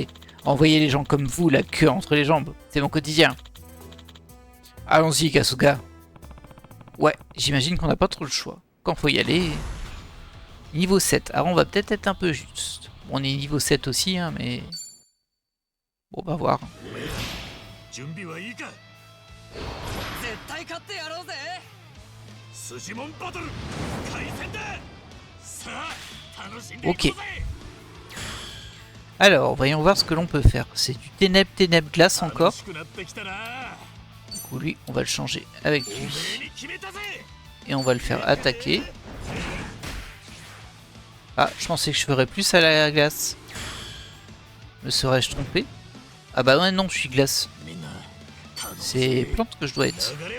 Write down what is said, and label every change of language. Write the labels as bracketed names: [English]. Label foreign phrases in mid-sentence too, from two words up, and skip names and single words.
[French] À envoyer les gens comme vous la queue entre les jambes. C'est mon quotidien. Allons-y, Kasuga. Ouais, j'imagine qu'on n'a pas trop le choix. Quand faut y aller... Niveau 7. Alors on va peut-être être un peu juste. On est niveau 7 aussi, hein, mais... Bon, on va voir. [Japanese] 準備はいいか絶対勝ってやろうぜ寿司モンバトル開戦ださあ楽しんで [French] Ok. Alors, voyons voir ce que l'on peut faire. C'est du ténèbres, ténèbres, glace encore. [Japanese] 楽しくなってきたな [French] Du coup, lui, on va le changer avec lui. Et on va le faire attaquer. Ah, je pensais que je ferais plus à la glace. Me serais-je trompé? Ah bah ouais, non, je suis glace. C'est plante que je dois être.